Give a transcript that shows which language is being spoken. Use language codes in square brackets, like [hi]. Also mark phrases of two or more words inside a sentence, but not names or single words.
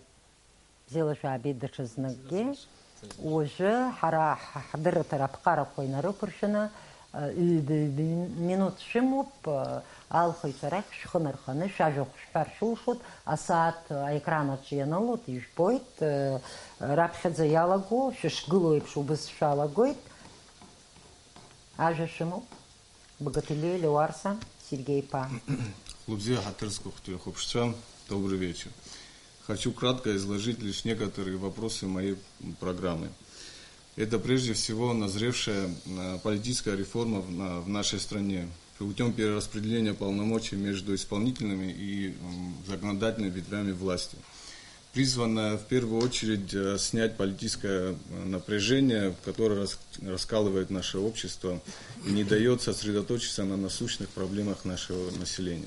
[ab] Бзела шәаабеит даҽазныкгьы. Уажәы ҳара ҳдырратара аԥҟарақәа инарықәыршәаны минут шәымоуп, алхыҩцәа рахь шәхы нарханы шәажәахә шәҳәар шәылшоит, асааҭ аекран аҿы ианылоит, ижәбоит, раԥхьаӡа иалаго, шәышгылоу еиԥш убыс шәалагоит. Ажәа шәымоуп. Багатилиа Леуарса Сергеи-иԥа. Хлопзея Ҳаҭырызқәа телехопшцва, [ru] добрый вечер. Хочу кратко изложить лишь некоторые вопросы моей программы. Это прежде всего назревшая политическая реформа в нашей стране путем перераспределения полномочий между исполнительными и законодательными ветвями власти, призванная в первую очередь снять политическое напряжение, которое раскалывает наше общество и не дает сосредоточиться на насущных проблемах нашего населения.